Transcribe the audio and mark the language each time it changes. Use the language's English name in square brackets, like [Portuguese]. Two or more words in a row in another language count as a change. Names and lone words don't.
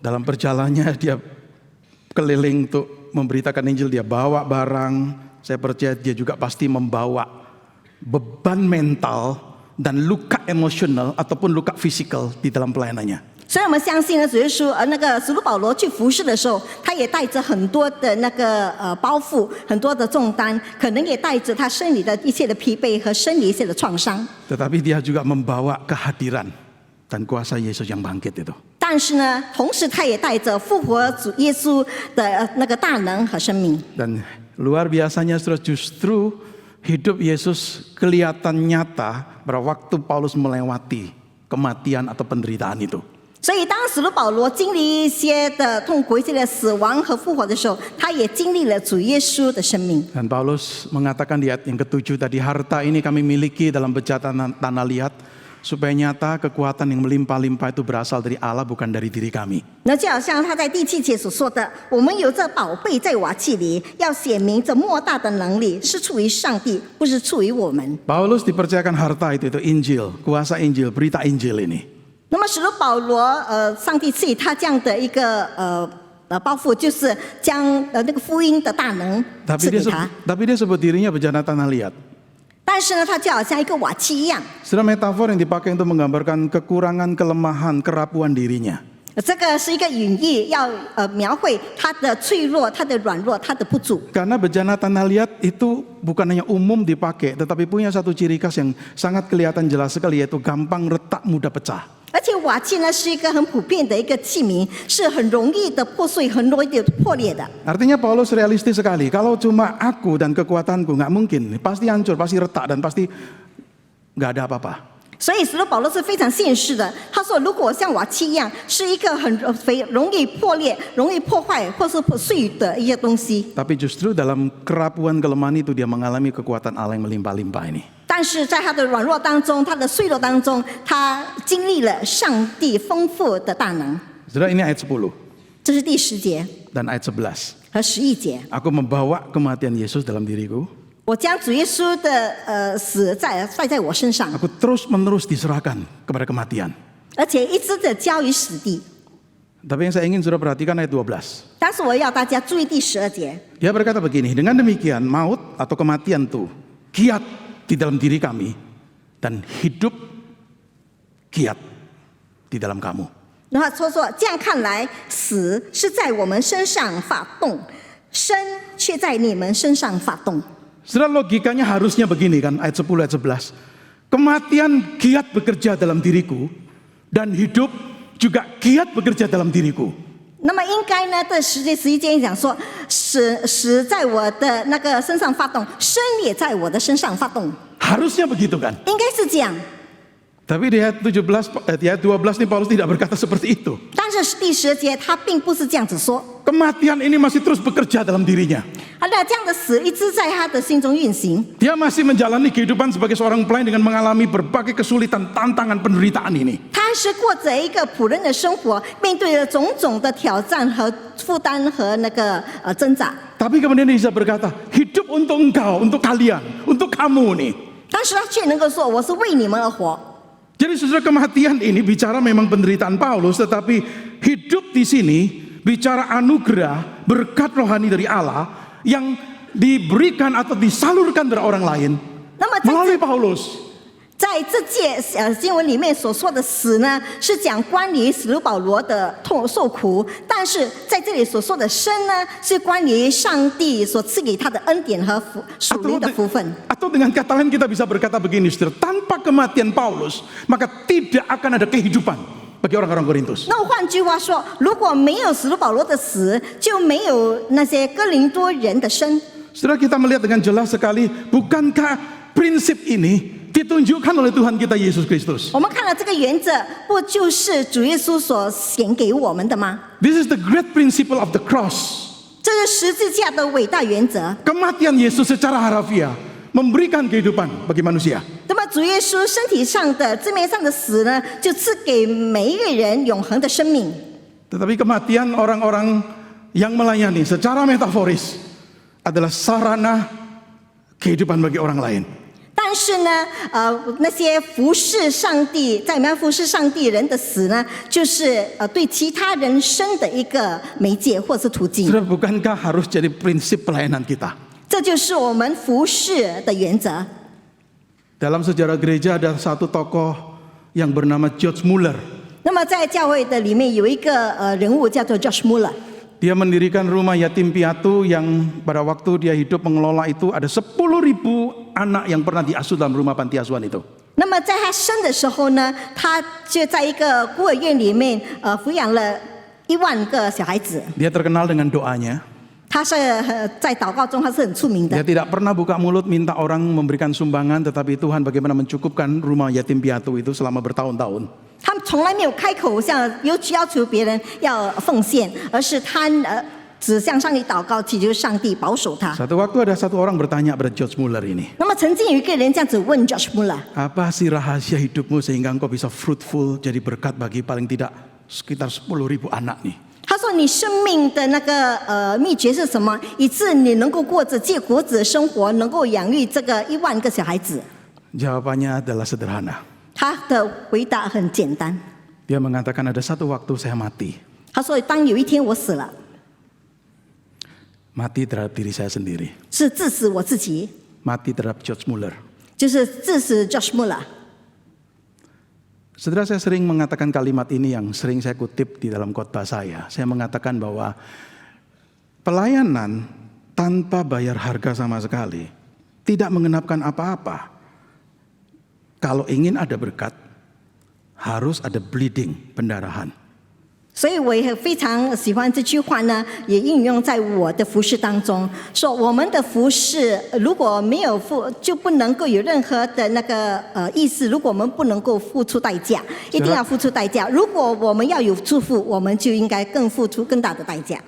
[Indonesian] Dalam perjalanannya dia keliling untuk memberitakan Injil, dia bawa barang. Saya percaya dia juga pasti membawa beban mental dan luka emosional ataupun luka fisikal di dalam pelayanannya. [Chinese] 所以我们相信呢，主耶稣那个使徒保罗去服侍的时候，他也带着很多的那个包袱，很多的重担，可能也带着他生理的一切的疲惫和生理一切的创伤。 [Indonesian] Tetapi dia juga membawa kehadiran dan kuasa Yesus yang bangkit itu. [Chinese] 但是呢，同时他也带着复活主耶稣的那个大能和生命。 [Indonesian] Dan luar biasanya justru hidup Yesus kelihatan nyata pada waktu Paulus melewati kematian atau penderitaan itu. [Chinese] 所以，当使徒保罗经历一些的痛苦、一些的死亡和复活的时候，他也经历了主耶稣的生命。 [Indonesian] Dan Paulus mengatakan di ayat yang ke-7 tadi, harta ini kami miliki dalam bejana tanah liat, supaya nyata kekuatan yang melimpah-limpah itu berasal dari Allah, bukan dari diri kami. [Chinese] 那就好像他在第7节所说的：“我们有这宝贝在瓦器里，要显明这莫大的能力是出于上帝，不是出于我们。” [Indonesian] Paulus dipercayakan harta itu Injil, kuasa Injil, berita Injil ini. [Chinese] 那么使徒保罗，上帝赐予他这样的一个包袱，就是将那个福音的大能赐给他。 [Indonesian] Tapi dia sebut dirinya bejana tanah liat. [Chinese] 但是呢，他就好像一个瓦器一样。 [Indonesian] Sudah metafor yang dipakai untuk menggambarkan kekurangan, kelemahan, kerapuan dirinya. [Chinese] 这个是一个隐喻，要描绘他的脆弱、他的软弱、他的不足。 [Indonesian] Karena bejana tanah liat itu bukan hanya umum dipakai, tetapi punya satu ciri khas yang sangat kelihatan jelas sekali, yaitu gampang retak, mudah pecah. [Chinese] 而且瓦器呢是一个很普遍的一个器皿，是很容易的破碎、很容易的破裂的。 [Indonesian] Artinya Paulus realistis sekali. Kalau cuma aku dan kekuatanku, nggak mungkin. Pasti hancur, pasti retak, dan pasti nggak ada apa-apa. [Chinese] 所以使徒保罗是非常现实的。他说，如果像瓦器一样，是一个很容易破裂、容易破坏或是破碎的一些东西。 [Indonesian] Tapi justru dalam kerapuan kelemahan itu dia mengalami kekuatan Allah yang melimpah-limpah ini. [Chinese] 但是在他的软弱当中，他的脆弱当中，他经历了上帝丰富的大能。 [Indonesian] Saudara, ini ayat 10 [Chinese] 这是第10节 [Indonesian] dan ayat 11. [Chinese] 和11节。 [Indonesian] Aku membawa kematian Yesus dalam diriku. [Chinese] 我将主耶稣的死带在我身上， [Indonesian] Aku terus-menerus diserahkan kepada kematian. [Chinese] 而且一直的交于死地。 [Indonesian] Tapi yang saya ingin saudara perhatikan ayat 12. [Chinese] 但是我要大家注意第12节。 [Indonesian] Dia berkata begini, dengan demikian maut atau kematian itu kiat di dalam diri kami dan hidup kiat di dalam kamu. [Chinese] 然后说这样看来，死是在我们身上发动，生却在你们身上发动。 [Indonesian] Saudara, logikanya harusnya begini kan, ayat 10, ayat 11. Kematian giat bekerja dalam diriku dan hidup juga giat bekerja dalam diriku. [Chinese] 那么应该呢，在11节讲说，死在我的那个身上发动，生也在我的身上发动， [Indonesian] Harusnya begitu kan. [Chinese] 应该是这样。 [Indonesian] Tapi di ayat 17, di ayat 12 ini Paulus tidak berkata seperti itu. [Chinese] 但是第10节他并不是这样子说， [Indonesian] Kematian ini masih terus bekerja dalam dirinya. [Chinese] 那这样的死一直在他的心中运行。 [Indonesian] Dia masih menjalani kehidupan sebagai seorang pelayan dengan mengalami berbagai kesulitan, tantangan, penderitaan ini. [Chinese] 他还是过着一个仆人的生活，面对了种种的挑战和负担和那个挣扎。 [Indonesian] Tapi kemudian dia bisa berkata, hidup untuk engkau, untuk kalian, untuk kamu nih. [Chinese] 但是他却能够说：“我是为你们而活。” [Indonesian] Jadi saudara, kematian ini bicara memang penderitaan Paulus, tetapi hidup di sini bicara anugerah, berkat rohani dari Allah yang diberikan atau disalurkan dari orang lain [Chinese] 那么 [Indonesian] melalui Paulus. [Chinese] 在这届经文里面所说的死呢，是讲关于使徒保罗的受苦；但是在这里所说的生呢，是关于上帝所赐给他的恩典和属灵的福分。 [Indonesian] Atau dengan kata lain kita bisa berkata begini, saudara, tanpa kematian Paulus, maka tidak akan ada kehidupan bagi orang-orang Korintus. [Chinese] 那换句话说，如果没有使徒保罗的死，就没有那些哥林多人的生。 [Indonesian] Saudara, kita melihat dengan jelas sekali, bukankah prinsip ini ditunjukkan oleh Tuhan kita Yesus Kristus? [Chinese] 我们看了这个原则，不就是主耶稣所显给我们的吗？ [English] This is the great principle of the cross. [Chinese] 这是十字架的伟大原则。 [Indonesian] Kematian Yesus secara harafiah memberikan kehidupan bagi manusia. [Chinese] 那么主耶稣身体上的字面上的死呢，就赐给每一个人永恒的生命。 [Indonesian] Tetapi kematian orang-orang yang melayani secara metaforis adalah sarana kehidupan bagi orang lain. [Chinese] 但是呢，那些服侍上帝，在我们要服侍上帝人的死呢，就是对其他人生的一个媒介或是途径。 [Indonesian] Saudara, bukankah harus jadi prinsip pelayanan kita? [Chinese] 这就是我们服侍的原则。 [Indonesian] Dalam sejarah gereja ada satu tokoh yang bernama George Muller. [Chinese] 那么在教会的里面有一个人物叫做 Josh Muller， [Indonesian] Dia mendirikan rumah yatim piatu yang pada waktu dia hidup mengelola itu ada 10.000 anak yang pernah diasuh dalam rumah panti asuhan itu. [Chinese] 那么在他生的时候呢，他就在一个孤儿院里面抚养了1万个小孩子。 [Indonesian] Dia terkenal dengan doanya. [Chinese] 他是在祷告中他是很出名 [Indonesian] Dia [Chinese] 的。 [Indonesian] tidak pernah buka mulut minta orang memberikan sumbangan, tetapi Tuhan bagaimana mencukupkan rumah yatim piatu itu selama bertahun-tahun. [Chinese] 他们从来没有开口要求别人要奉献，而是他只向上帝祷告，祈求上帝保守他。 [Indonesian] Satu waktu ada satu orang bertanya pada George Muller ini, [Chinese] 那么曾经有一个人这样子问 Josh Muller， [Indonesian] apa sih rahasia hidupmu sehingga engkau bisa fruitful, jadi berkat bagi paling tidak sekitar 10.000 anak nih? [Chinese] 他说：“你生命的那个秘诀是什么？以致你能够过着借果子的生活，能够养育这个1万个小孩子？” [Indonesian] Jawabannya adalah sederhana. [Chinese] 他的回答很简单， [Indonesian] Dia mengatakan ada satu waktu saya mati. [Chinese] 他说：“当有一天我死了， [Indonesian] Mati terhadap diri saya sendiri. [Chinese] 是致死我自己， [Indonesian] Mati terhadap George Muller. [Chinese] 就是致死 Josh Muller。” [Indonesian] Saudara, saya sering mengatakan kalimat ini yang sering saya kutip di dalam khotbah saya. Saya mengatakan bahwa pelayanan tanpa bayar harga sama sekali tidak mengenapkan apa-apa. Kalau ingin ada berkat, harus ada bleeding, pendarahan. [Chinese] 所以我也非常喜欢这句话呢，也应用在我的服事当中。说我们的服事如果没有就不能够有任何的那个意思。如果我们不能够付出代价，一定要付出代价。如果我们要有祝福，我们就应该更付出更大的代价。